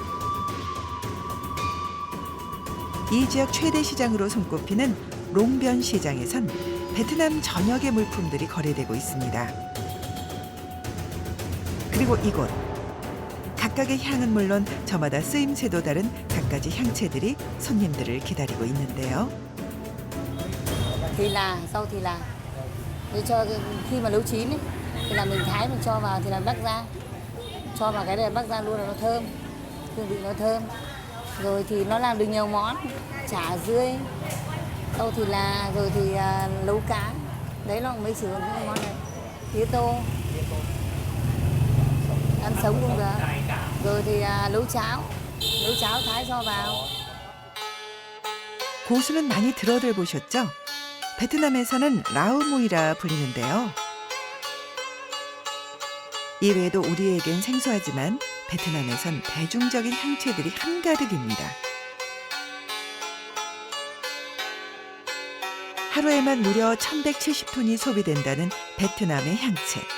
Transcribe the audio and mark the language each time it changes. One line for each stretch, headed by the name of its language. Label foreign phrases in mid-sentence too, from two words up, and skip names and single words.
Korean: 이 지역 최대 시장으로 손꼽히는 롱변 시장에선 베트남 전역의 물품들이 거래되고 있습니다. 그리고 이곳. 각각의 향은 물론 저마다 쓰임새도 다른 갖가지 향채들이 손님들을 기다리고 있는데요.
Vietnamese: Thì là rau thì là để cho khi mà nấu chín ấy, thì là mình thái mình cho vào thì là bắc ra, cho vào cái này bắc ra luôn là nó thơm, hương vị nó thơm. Rồi thì nó làm được nhiều món, chả dươi, rau thì là, rồi thì nấu cá, đấy là mấy sử dụng những món này, tía tô, ăn sống cũng được. Rồi thì nấu cháo thái cho vào.
Korean: 고수는 많이 들어들 보셨죠? 베트남에서는 라우무이라 불리는데요. 이외에도 우리에겐 생소하지만 베트남에선 대중적인 향채들이 한가득입니다. 하루에만 무려 1170톤이 소비된다는 베트남의 향채.